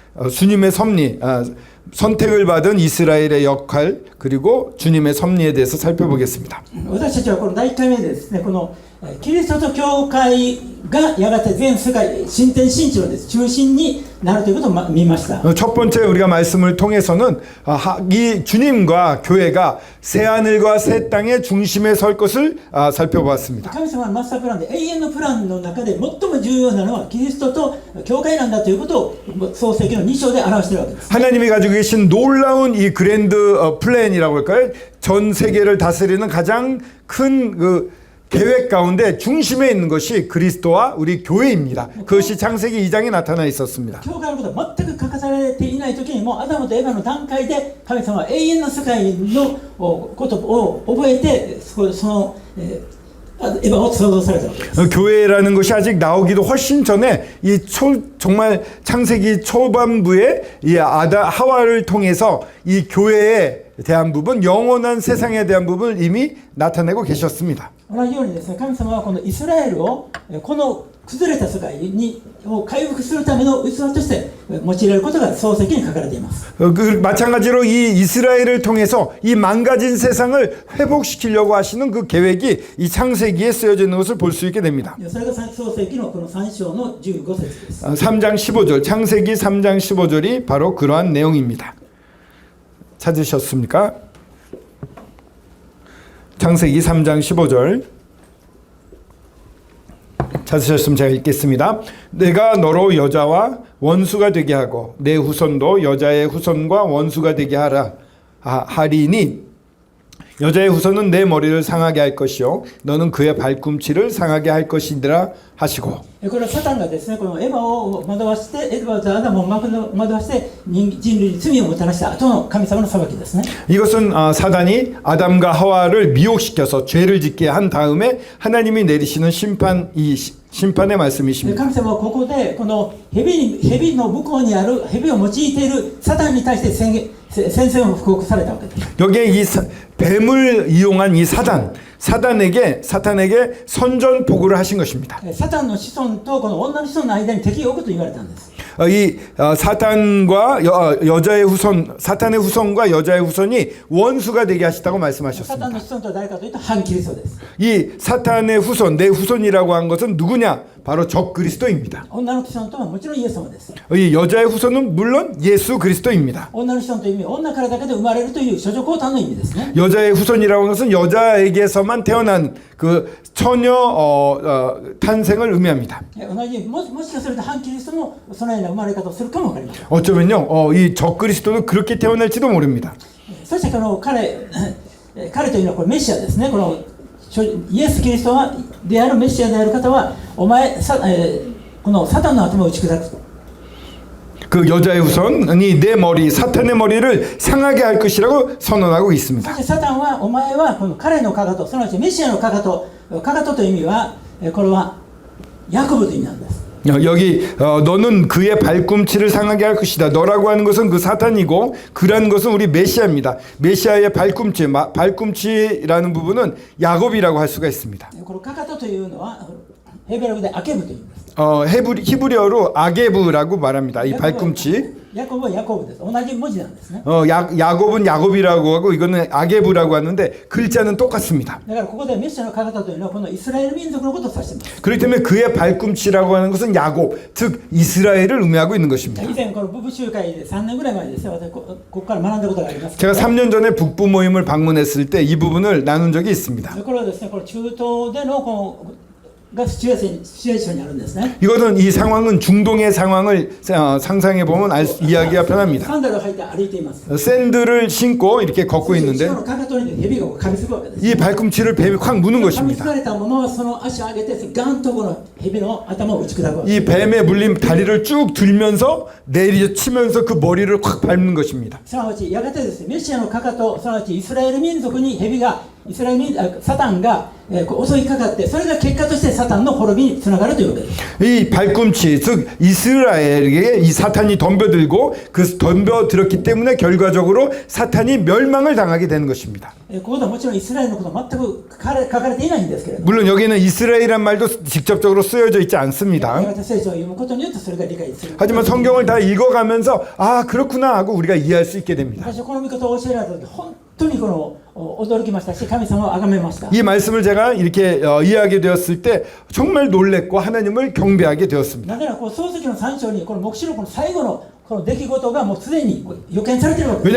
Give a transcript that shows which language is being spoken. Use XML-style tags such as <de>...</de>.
<ko>주님의 섭리, 선택을 받은 이스라엘의 역할 그리고 주님의 섭리에 대해서 살펴보겠습니다.</ko> <ja>私たちはこの第1回目でですね、このキリストと教会がやがて全世界新天新地の中心になるということを見ました。</ja> <ko>첫 번째 우리가 말씀을 통해서는 이 주님과 교회가 새 하늘과 새 땅의 중심에 설 것을 살펴보았습니다.</ko> <ja>神様のマスタープランで永遠のプランの中で最も重要なのはキリストと教会なんだということを創世記の2章で表しているわけです。</ja> <ko>하나님이 가지고 계신 놀라운 이 그랜드 플랜이라고 할까요? 전 세계를 다스리는 가장 큰 계획 가운데 중심에 있는 것이 그리스도와 우리 교회입니다. 그것이 창세기 2장에 나타나 있었습니다.</ko> <ja>教会のことは全く書かされていない時にもアダムとエヴァの段階で神様は永遠の世界のことを覚えてそのエヴァを創造されたわけです。</ja> <ko>교회라는 것이 아직 나오기도 훨씬 전에 정말 창세기 초반부에 이 하와를 통해서 이 교회에 대한 부분, 영원한 세상에 대한 부분을 이미 나타내고 계셨습니다.</ko> <ja>同じようにですね、神様はこのイスラエルをこの崩れた世界を回復するための器として用いられることが創世記に書かれています。</ja> <ko>마찬가지로 이 이스라엘을 통해서 이 망가진 세상을 회복시키려고 하시는 그 계획이 이 창세기에 쓰여져 있는 것을 볼 수 있게 됩니다.</ko> <ja>それが創世記のこの3章の15節です。</ja> <ko>3장 15절, 창세기 3장 15절이 바로 그러한 내용입니다. 찾으셨습니까? 창세기 3장 15절. 찾으셨으면 제가 읽겠습니다. 내가 너로 여자와 원수가 되게 하고 내 후손도 여자의 후손과 원수가 되게 하리니 여자의 후손은 내 머리를 상하게 할 것이요 너는 그의 발꿈치를 상하게 할 것이니라 하시고.</ko> <ja>これはサタンがですね、このエヴァを惑わして、エヴァとアダムを惑わして人類に罪をもたらした後の神様の裁きですね。</ja> <ko>이것은 사단이 아담과 하와를 미혹시켜서 죄를 짓게 한 다음에 하나님이 내리시는 심판의 말씀이십니다.</ko> <ja>神様はここでこの蛇の向こうにある蛇を用いているサタンに対して宣戦を布告されたわけです。</ja> <ko>여기에 이 뱀을 이용한 이 사탄에게 선전포고를 하신 것입니다.</ko> <ja>サタンの子孫とこの女の子孫の間に敵を置くと言われたんです。</ja> <ko>이 사탄과 여자의 후손, 사탄의 후손과 여자의 후손이 원수가 되게 하시다고</ko> <ja>サタンの子孫とは誰かというと反キリストです。</ja> <ko>이 사탄의 후손, 내 후손이라고 한 것은 누구냐? 바로 적 그리스도입니다.</ko> <ja>女の子孫とはもちろんイエス様です。</ja> <ko>이 여자의 후손은 물론 예수 그리스도입니다.</ko> <ja>女の子孫という意味は女からだけで生まれるという諸女交換の意味ですね。</ja> <ko>여자의 후손이라고 하는 것은 여자에게서만 태어난 그 처녀 탄생을 의미합니다.</ko> <ja>同じもしかすると反キリストもそのような生まれ方をするかもわかりません。</ja> <ko>어쩌면요, 이 적 그리스도도 그렇게 태어날지도 모릅니다.</ko> <ja>そしてこの彼というのはこれメシアですね。このイエス・キリストであるメシアである方はこのサタンの頭を打ち砕く。</ja> <ko>그 여자의 후손이 내 머리, 사탄의 머리를 상하게 할 것이라고 선언하고</ko> <ja>そ</ja> <ko>있습니다.</ko> <ja>してサタンはお前はこの彼のかかと、すなわちメシアのかかとという意味はこれはヤコブという意味なんです。</ja> <ko>여기 너는 그의 발꿈치를 상하게 할 것이다. 너라고 하는 것은 그 사탄이고 그라는 것은 우리 메시아입니다. 메시아의 발꿈치라는 부분은 야곱이라고 할 수가 있습니다.</ko> <ja>このかかとというのはヘブラ語でアケブというんです。</ja> <ko>히브리어로 아게브라고 말합니다. 이 발꿈치.</ko> <ja>ヤコブはヤコブです。同じ文字なんですね。</ja> <ko>야곱은 야곱이라고 하고 이거는 아게브라고 하는데 글자는 똑같습니다.</ko> <ja>だからここでメシアのかかとというのはこのイスラエル民族のことを指しています。</ja> <ko>그렇기 때문에 그의 발꿈치라고 하는 것은 야곱, 즉 이스라엘을 의미하고 있는 것입니다.</ko> <ja>以前この部集会で3年ぐらい前ですね、私ここから学んだことがあります。</ja> <ko>제가 3년 전에 북부 모임을 방문했을 때 이 부분을 나눈 적이 있습니다.</ko> <ja>これはですね、この中東でのこのがシチュエーションにあるんですね。</ja> <ko>이거는 이 상황은 중동의 상황을 상상해 보면 이해하기가 편합니다.</ko> <ja>サンダルを履いて歩いています。</ja> <ko>샌들을 신고 이렇게 걷고 있는데</ko> <ja>そのかかとに蛇が噛みつくわけです。</ja> <ko>이 발꿈치를 뱀이 확 무는</ko> <ja>噛みつ</ja> <ko>것입니다.</ko> <ja>かれたままその足を上げてガンとこの蛇の頭を打ち砕くわけです。</ja> <ko>이 뱀에 물린 다리를 쭉 들면서 내리치면서 그 머리를 확 밟는 것입니다.</ko> <ja>すなわちやがてですね、メシアのかかと、すなわちイスラエル民族に蛇がサタンが襲いかかって、それが結果としてサタンの滅びにつながるというわけです。</ja> <ko>이 발꿈치, 즉 이스라엘에게 이 사탄이 덤벼들고 그 덤벼들었기 때문에 결과적으로 사탄이 멸망을 당하게 되는 것입니다.</ko> <ja>ここではもちろんイスラエルのことは全く書かれていないんですけれども、</ja> <ko>물론 여기는 이스라엘이란 말도 직접적으로 쓰여져 있지 않습니다.</ko> <ja>やがて聖書を読むことによってそれが理解する。</ja> <ko>하지만 성경을 다 읽어가면서 아 그렇구나 하고 우리가 이해할 수 있게 됩니다.</ko> <ja>私はこの御事を教えられた時、本当にこの驚きましたし、神様を崇めました。</ja> <ko>이 말씀을 제가 이렇게 이해하게 되었을 때 정말 놀랬고 하나님을 경배하게 되었습니다.</ko> <ja>なぜならこの創世記の3章にこの黙示録の最後のこの出来事がもうすでに予見されているわけです。</ja>